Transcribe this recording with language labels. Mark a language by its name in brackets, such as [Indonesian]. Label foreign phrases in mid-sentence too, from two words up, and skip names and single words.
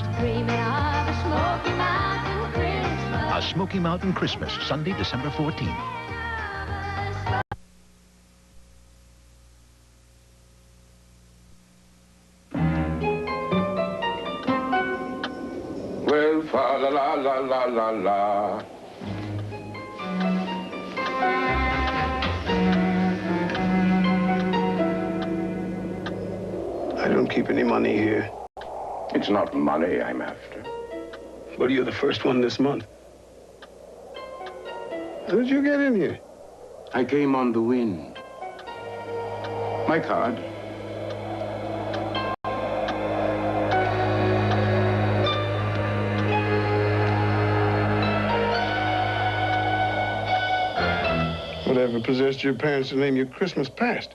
[English] Dreaming of a Smoky Mountain Christmas. A Smoky Mountain Christmas, Sunday, December 14th. Well, fa la la la la la la. I don't keep any money here. It's not money I'm after. But you're the first one this month. How did you get in here? I came on the wind. My card. Whatever possessed your parents to name you Christmas Past?